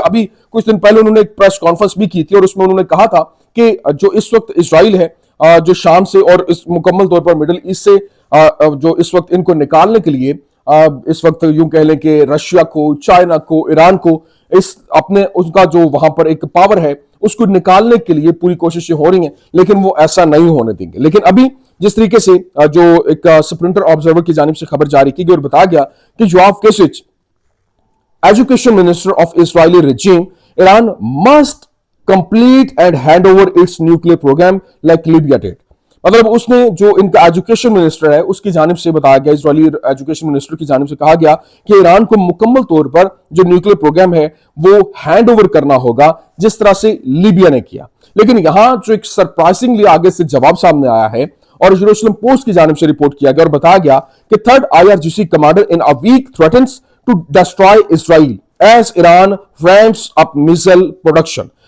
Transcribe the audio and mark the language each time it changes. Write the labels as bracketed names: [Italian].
[Hindi] अभी कुछ दिन पहले उन्होंने एक प्रेस कॉन्फ्रेंस भी की थी और उसमें उन्होंने कहा था कि जो इस वक्त इजराइल है जो शाम से और इस मुकम्मल तौर पर मिडल ईस्ट से जो इस वक्त इनको निकालने के लिए इस वक्त यूं कह लें कि रशिया को, चाइना को, ईरान को इस अपने उसका जो वहां पर एक पावर है उसको निकालने के लिए पूरी कोशिशें हो रही हैं, लेकिन वो ऐसा नहीं होने देंगे। लेकिन अभी जिस तरीके से जो एक स्प्रिंटर ऑब्जर्वर की जानिब से खबर जारी की गई और बताया गया कि Yoav केसिच [English] education minister of Israeli regime, Iran must complete and hand over its nuclear program like Libya did. [Hindi] मतलब उसने जो इनका एजुकेशन मिनिस्टर है उसकी जानिब से बताया गया, इजरायली एजुकेशन मिनिस्टर की जानिब से कहा गया कि ईरान को मुकम्मल तौर पर जो न्यूक्लियर प्रोग्राम है वो हैंड ओवर करना होगा जिस तरह से लीबिया ने किया। लेकिन यहां जो एक सरप्राइजिंगली आगे से जवाब सामने आया है और जेरूसलम पोस्ट की जानिब से रिपोर्ट किया गया और बताया गया कि [English] Third IRGC commander in a week threatens to destroy Israel as Iran ramps up missile production.